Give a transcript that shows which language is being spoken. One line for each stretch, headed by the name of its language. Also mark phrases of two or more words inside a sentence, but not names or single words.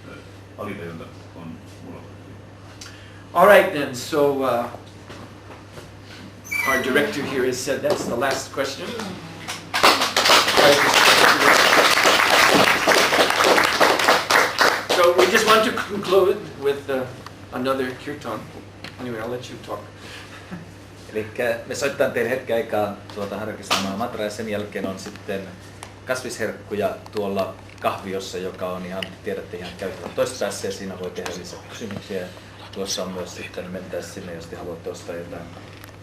English: All right then, so our director here has said that's the last question. So we just want to conclude with another kirtan. Anyway, I'll let you talk.
Finnish: Eli me soitetaan teille hetken aikaa Hare Krishna mantra ja sen jälkeen on sitten kasvisherkkuja tuolla kahviossa, joka on ihan, tiedätte, ihan käytävä toisessa ja siinä voi tehdä lisää kysymyksiä. Tuossa on myös sitten, mentäisiin sinne, jos te haluatte ostaa jotain